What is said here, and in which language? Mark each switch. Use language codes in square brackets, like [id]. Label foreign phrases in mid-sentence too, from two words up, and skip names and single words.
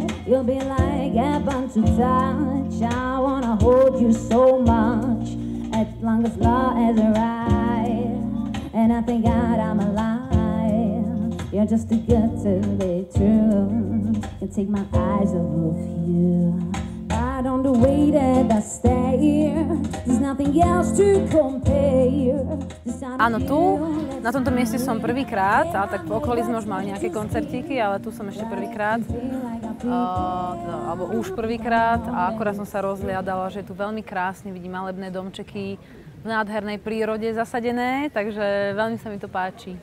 [en] You'll be like heaven to touch. I wanna hold you so much, as long as love is right. And I thank God I'm alive. You're just too good to be true, and take my eyes off of you. Right on the way that I stay, there's nothing else to compare. [sk] Áno, tu, na tomto mieste som prvýkrát, ale tak v okolí sme už mali nejaké koncertíky, ale tu som ešte prvýkrát, alebo už prvýkrát a akorát som sa rozhliadala, že je tu veľmi krásne, vidím malebné domčeky v nádhernej prírode zasadené, takže veľmi sa mi to páči.